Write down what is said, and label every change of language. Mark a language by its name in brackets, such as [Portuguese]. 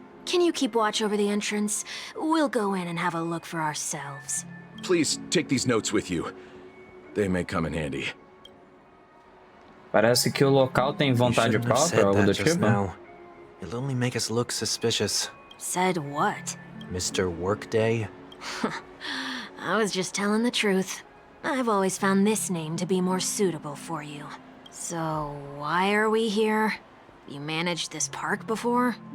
[English] Can you keep watch over the entrance? We'll go in and have a look for ourselves. Please take these notes with you. They may come in handy. [Portuguese] Parece que o local tem vontade própria ou algo do tipo. [English] Now. It'll only make us look suspicious. Said what? Mr. Workday? I was just telling the truth. I've always found this name to be more suitable for you. So, why are we here? You managed this park before?